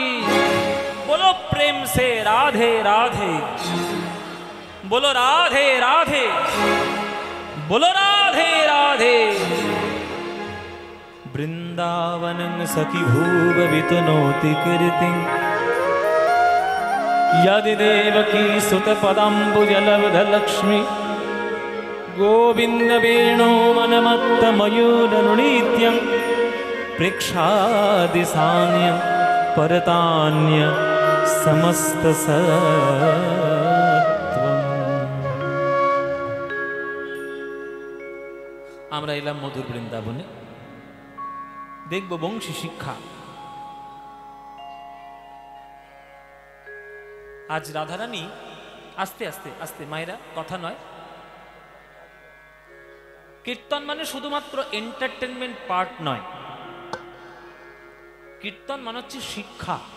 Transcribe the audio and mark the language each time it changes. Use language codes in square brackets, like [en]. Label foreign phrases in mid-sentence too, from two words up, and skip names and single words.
[hi] बोलो प्रेम से राधे राधे, बोलो राधे राधे, बोलो राधे राधे। [sa] वृंदावनं सखी भूववितनोति कीर्तिं यदि देवकी सुतपदाम्बुजलब्धलक्ष्मी गोविन्द वेणो मनमत्तमयूरनुनित्यं प्रेक्षादिशान्य परतान्य समस्त सत्वम्। [bn] আমরা এলাম মধুর বৃন্দাবনে, দেখব বংশী শিক্ষা। আজ রাধারানী আস্তে আস্তে আস্তে, মায়েরা কথা নয়, কীর্তন মানে শুধুমাত্র [en] entertainment part [bn] নয়, কীর্তন মানে হচ্ছে শিক্ষা।